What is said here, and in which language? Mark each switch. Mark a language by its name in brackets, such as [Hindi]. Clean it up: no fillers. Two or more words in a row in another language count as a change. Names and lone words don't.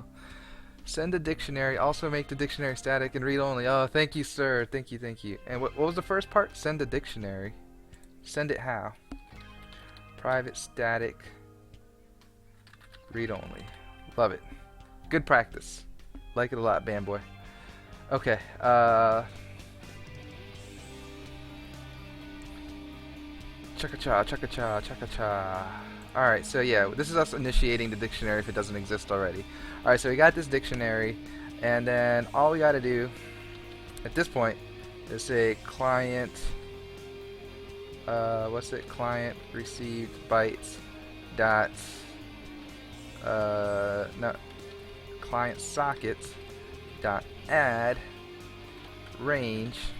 [English] Send a dictionary, also make the dictionary static and read only. Oh, thank you, sir. Thank you, thank you. And what was the first part? Send a dictionary. Send it how? Private static read only. Love it. Good practice. Like it a lot, Bamboy. Okay, chaka-cha, chaka-cha, chaka-cha. Alright, so yeah, this is us initiating the dictionary if it doesn't exist already. Alright, so we got this dictionary, and then all we gotta do at this point Just say client, what's it? Client received bytes dot, no, client sockets dot add range.